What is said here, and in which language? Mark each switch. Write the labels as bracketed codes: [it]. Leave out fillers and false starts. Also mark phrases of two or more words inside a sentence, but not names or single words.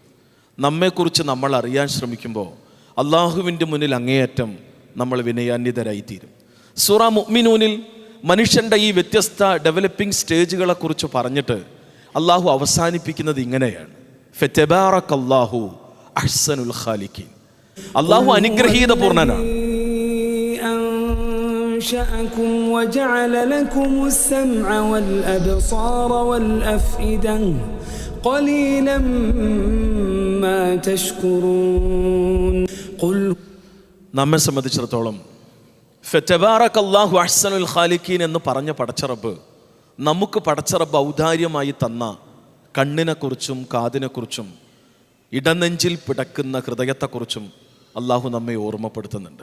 [ml] നമ്മെക്കുറിച്ച് നമ്മൾ അറിയാൻ ശ്രമിക്കുമ്പോൾ അള്ളാഹുവിൻ്റെ മുന്നിൽ അങ്ങേയറ്റം നമ്മൾ വിനയാന്വിതരായിത്തീരും. സൂറ മുഅ്മിനൂനിൽ മനുഷ്യൻ്റെ ഈ വ്യത്യസ്ത [en] developing stages [ml] പറഞ്ഞിട്ട് അള്ളാഹു അവസാനിപ്പിക്കുന്നത് ഇങ്ങനെയാണ്: [ar] فتبارك الله أحسن الخالقين. [ml] അള്ളാഹു അനുഗ്രഹീത പൂർണ്ണനാണ്. [ar] أنشأكم وجعل لكم السمع والأبصار والأفئدة قليلا ما تشكرون قل [ml] നമ്മെ സംബന്ധിച്ചിടത്തോളം [ar] فتبارك الله أحسن الخالقين [ml] എന്ന് പറഞ്ഞ പടച്ചറബ് നമുക്ക് പടച്ചറബ് ഔദാര്യമായി തന്ന കണ്ണിനെക്കുറിച്ചും കാതിനെക്കുറിച്ചും ഇടനെഞ്ചിൽ പിടക്കുന്ന ഹൃദയത്തെക്കുറിച്ചും അള്ളാഹു നമ്മെ ഓർമ്മപ്പെടുത്തുന്നുണ്ട്.